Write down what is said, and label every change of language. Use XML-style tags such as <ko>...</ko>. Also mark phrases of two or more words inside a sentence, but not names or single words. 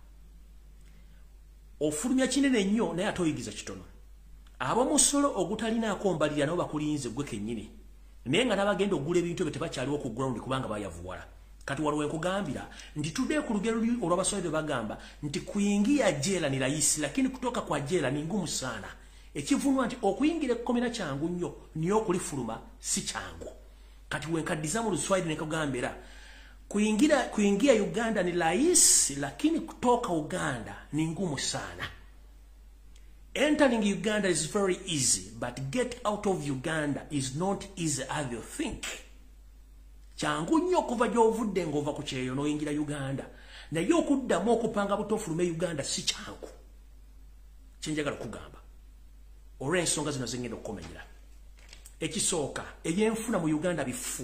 <lg>Ofulumya kinene nnyo naye atoyigiza kitono. Ab'omusolo ogutalinaako mbalira nabo bakulinze gwe kennyini naye nga n'abagenda okugula ebintu ebyo tebakyaliwo ku ground kubanga bayavuwala. Kati waliwo enkugambira nti tudde ku lugero olw'Abaswahili bagamba nti</lg> <sw>kuingia jela ni rahisi lakini kutoka kwa jela ni ngumu sana.</sw> <lg>Ekivunwa nti okuyingira ekkomera kyangu nnyo niyo okulifuluma si kyangu. Kati wenkaddiza mu Luswahili ne kugambira</lg> <sw>kuingia Uganda ni rahisi lakini kutoka Uganda ni ngumu sana.</sw> <en>Entering Uganda is very easy, but get out of Uganda is not easy as you think.</en> <lg>Kyangu nnyo kuva gy'ovudde ng'ova ku kyeyo n'oyingira Uganda naye okuddamu okupanga buto ofulume Uganda si kyangu. Kyenjagala kugamba olw'ensonga zino zengenda okukomenyera. Ekisooka ebyenfuna mu Uganda bifu.</lg>